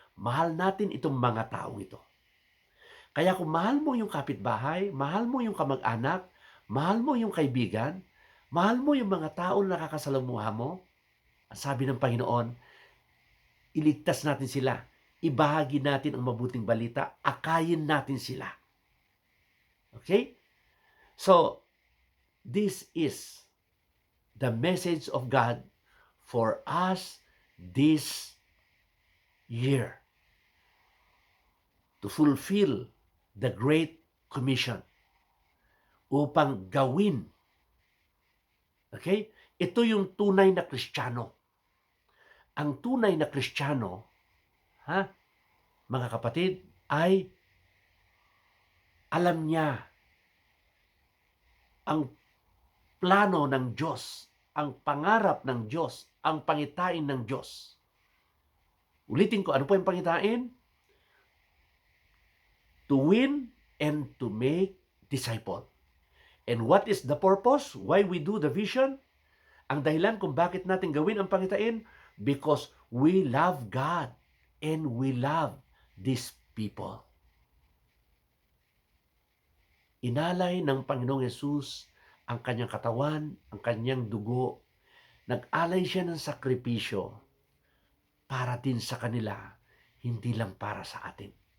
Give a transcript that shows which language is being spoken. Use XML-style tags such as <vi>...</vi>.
<tl>Mahal natin itong mga tao ito. Kaya kung mahal mo yung kapitbahay, mahal mo yung kamag-anak, mahal mo yung kaibigan, mahal mo yung mga tao na nakakasalamuha mo, ang sabi ng Panginoon, iligtas natin sila. Ibahagi natin ang mabuting balita. Akayin natin sila. Okay?</tl> <en>So, this is the message of God for us this year. To fulfill the Great Commission.</en> <tl>Upang gawin.</tl> <en>Okay?</en> <tl>Ito yung tunay na Kristiyano. Ang tunay na Kristiyano, mga kapatid, ay alam niya ang plano ng Diyos, ang pangarap ng Diyos, ang pangitain ng Diyos. Ulitin ko, ano po yung pangitain?</tl> <en>To win and to make disciple. And what is the purpose? Why we do the vision?</en> <tl>Ang dahilan kung bakit natin gawin ang pangitain?</tl> <en>Because we love God and we love these people.</en> <tl>Inalay ng Panginoong Yesus ang kanyang katawan, ang kanyang dugo. Nag-alay siya ng sakripisyo para din sa kanila, hindi lang para sa atin.</tl>